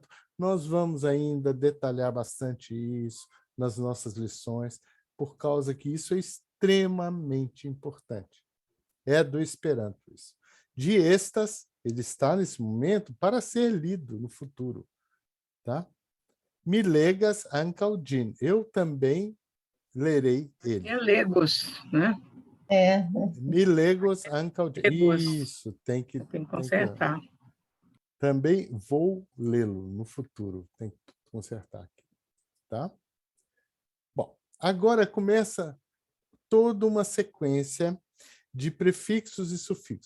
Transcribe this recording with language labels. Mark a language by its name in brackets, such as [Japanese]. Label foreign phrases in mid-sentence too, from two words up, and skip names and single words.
[Portuguese] Nós vamos ainda detalhar bastante isso nas nossas lições, por causa que isso é extremamente importante. É do Esperanto isso. De estas, ele está nesse momento para ser lido no futuro. Tá? [Esperanto] Mi legas ankaŭ ĝin. [Portuguese] Eu também lerei ele. É legos, né? [Esperanto] Mi legos ankaŭ ĝin. [Portuguese] Isso, tem que consertar. Também vou lê-lo no futuro. Tem que consertar aqui. Tá? Bom, agora começa toda uma sequência de prefixos e sufixos.